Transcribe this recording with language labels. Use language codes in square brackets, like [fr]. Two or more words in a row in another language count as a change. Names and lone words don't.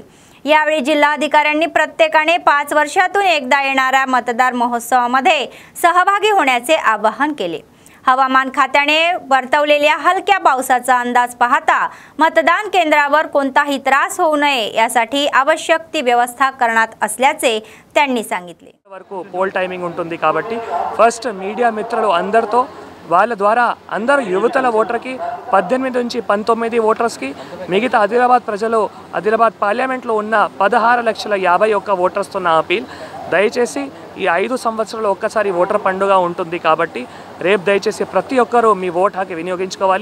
[mr] यावेळी जिल्हाधिकाऱ्यांनी प्रत्येकाने 5 वर्षातून एकदा येणाऱ्या मतदार महोत्सवामध्ये सहभागी होण्याचे आवाहन केले. हवामान खात्याने वर्तवलेल्या हलक्या पावसाचा अंदाज पाहता मतदान केंद्रावर कोणताही त्रास होऊ नये यासाठी आवश्यक ती व्यवस्था करण्यात असल्याचे त्यांनी सांगितले. [te] వరకు [en] poll timing [te] ఉంటుంది కాబట్టి ఫస్ట్ మీడియా మిత్రులు అందరితో వాళ్ళ ద్వారా అందరూ యువతల ఓటర్కి 18 నుంచి 19 ఓటర్స్కి మిగతా ఆదిలాబాద్ ప్రజలు ఆదిలాబాద్ పార్లమెంట్లో ఉన్న 16,51,000 ఓటర్స్తో నా అపీల్. దయచేసి ఈ 5 సంవత్సరాలు ఒక్కసారి ఓటర్ పండుగ ఉంటుంది కాబట్టి రేపు దయచేసి ప్రతి ఒక్కరూ మీ ఓటు హక్కు వినియోగించుకోవాలి.